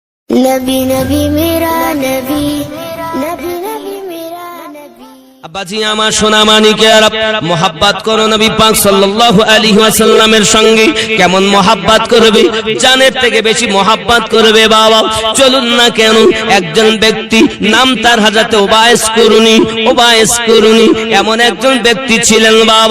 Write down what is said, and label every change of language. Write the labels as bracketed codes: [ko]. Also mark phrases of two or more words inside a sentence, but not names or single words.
[hi] नबी नबी मेरा नबी नबी नबी मेरा नबी। [bn] আব্বাজি আমার সোনা মানিকেরা মোহাব্বত করো নবী পাক সাল্লাল্লাহু আলাইহি ওয়াসাল্লামের সঙ্গে। কেমন মোহাব্বত করবে? জানের থেকে বেশি মোহাব্বত করবে বাবা। চলুন না কেন একজন ব্যক্তি নাম তার হযরত উবাইস কুরুনি এমন একজন ব্যক্তি ছিলেন বাবা।